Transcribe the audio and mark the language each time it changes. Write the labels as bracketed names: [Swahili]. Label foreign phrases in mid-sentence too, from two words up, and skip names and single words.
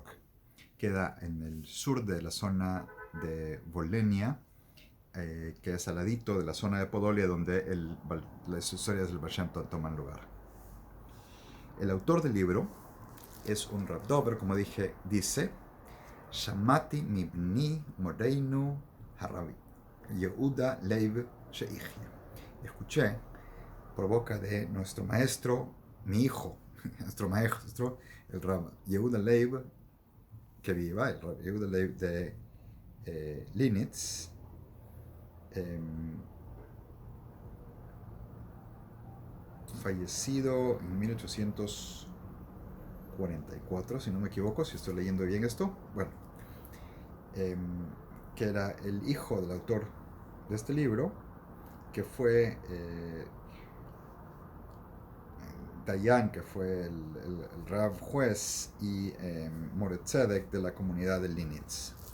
[Spanish] Queda en el sur de la zona de Volhynia, que es al ladito de la zona de Podolia, donde las historias del Baal Shem Tov toman lugar. El autor del libro es un Rab Dover, como dije, dice: [Hebrew] שמעתי מבני מורנו הרב יהודה ליב שיחיה. [Spanish] Escuché por boca de nuestro maestro, mi hijo, nuestro maestro, el Rab Yehuda Leib, que viva, el Rab Yehuda Leib de Linitz, fallecido en 1844, si no me equivoco, si estoy leyendo bien esto, bueno, que era el hijo del autor de este libro, que fue Dayan, que fue el Rav juez, y [Hebrew] מורה צדק [Spanish] de la comunidad de Linitz.